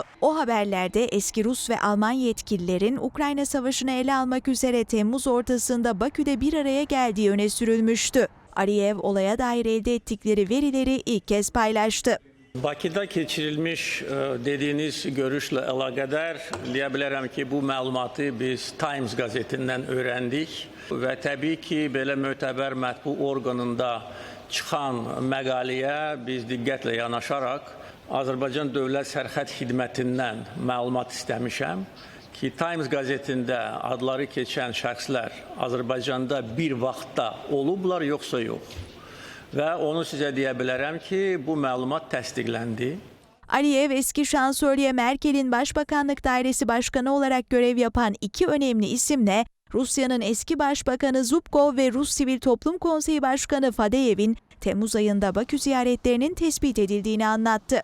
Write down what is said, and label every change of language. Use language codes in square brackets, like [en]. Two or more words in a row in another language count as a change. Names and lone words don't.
[tr] O haberlerde eski Rus ve Alman yetkililerin Ukrayna Savaşı'nı ele almak üzere Temmuz ortasında Bakü'de bir araya geldiği öne sürülmüştü. Aliyev olaya dair elde ettikleri verileri ilk kez paylaştı. [az] Bakıda keçirilmiş dediğiniz [tr] görüşle alakadar diyebilirim [az] ki bu məlumatı biz Times [tr] gazetinden öğrendik ve tabii ki böyle [az] mötəbər mətbu organında çıxan məqaləyə biz diqqətlə yanaşaraq Azərbaycan Dövlət Sərhəd Xidmətindən məlumat istəmişəm ki Times gazetində adları keçən şəxslər Azərbaycanda bir vaxtda olublar yoxsa yox. [tr] Ve onu size diyebilirim ki [az] bu məlumat təsdiqləndi. [tr] Aliyev, eski şansölye Merkel'in Başbakanlık Dairesi Başkanı olarak görev yapan iki önemli isimle Rusya'nın eski Başbakanı Zubkov ve Rus Sivil Toplum Konseyi Başkanı Fadeyev'in Temmuz ayında Bakü ziyaretlerinin tespit edildiğini anlattı.